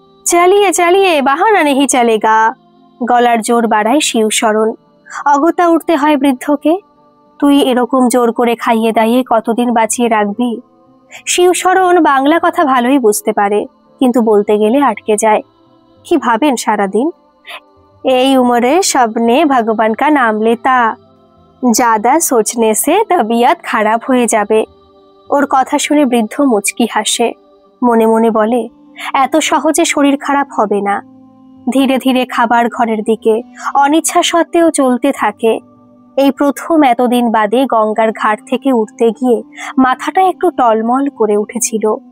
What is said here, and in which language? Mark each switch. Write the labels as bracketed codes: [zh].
[hi] চালিয়ে চালিয়ে বাহানা নেহি চলেগা। [bn] গলার জোর বাড়ায় শিবশরণ। অগত্যা উঠতে হয় বৃদ্ধকে। তুই এরকম জোর করে খাইয়ে দাইয়ে কতদিন বাঁচিয়ে রাখবি? শিবশরণ বাংলা কথা ভালোই বুঝতে পারে, কিন্তু বলতে গেলে আটকে যায়। কি ভাবেন সারাদিন? [hi] यही उम्र सबने भगवान का नाम लेता, ज्यादा सोचने से तबीयत खाराप [bn] হয়ে যাবে। ওর কথা শুনে বৃদ্ধ মুচকি হাসে, মনে মনে বলে এত সহজে শরীর খারাপ হবে না। ধীরে ধীরে খাবার ঘরের দিকে অনিচ্ছা সত্ত্বেও চলতে থাকে। এই প্রথম এতদিন বাদে গঙ্গার ঘাট থেকে উঠতে গিয়ে মাথাটা একটু টলমল করে উঠেছিল।